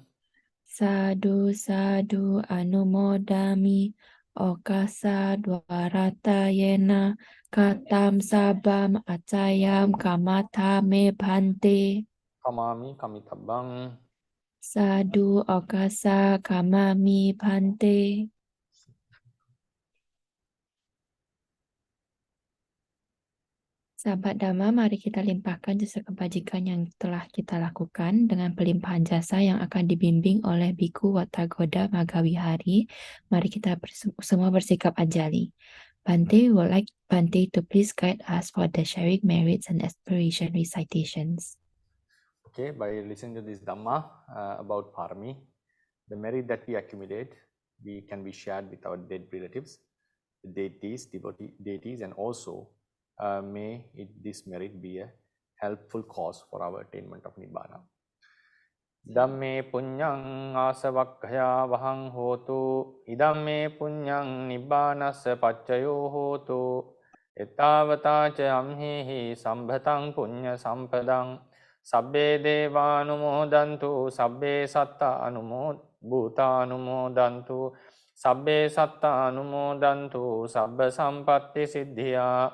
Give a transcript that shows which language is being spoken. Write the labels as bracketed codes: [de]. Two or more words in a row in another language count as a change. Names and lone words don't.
[pi] Sadhu sadhu anumodami. Okasa dwarata yena katam sabam acayam kamata me Bante. Kamami kamitabang. Sadhu okasa kamami Bante. [id] Sahabat Dhamma, mari kita limpahkan jasa kebajikan yang telah kita lakukan dengan pelimpahan jasa yang akan dibimbing oleh Bhikkhu Watagoda Maggavihārī. Mari kita semua bersikap anjali. [en] Bante would like Bante to please guide us for the sharing merits and aspiration recitations. Okay, by listening to this Dhamma about Pāramī, the merit that we accumulate, we can be shared with our dead relatives, deities, deities, and also may this merit be a helpful cause for our attainment of Nibbana. [pi] Dhamme punyang asavakkaya vahang hotu, idamme punyang Nibbanassa paccayo hotu, ettavata ca amhihi sambhatang punya sampadang, sabbe deva anumodantu, sabbe satta bhuta anumodantu, sabbe satta anumodantu, sabba sampatti siddhiya.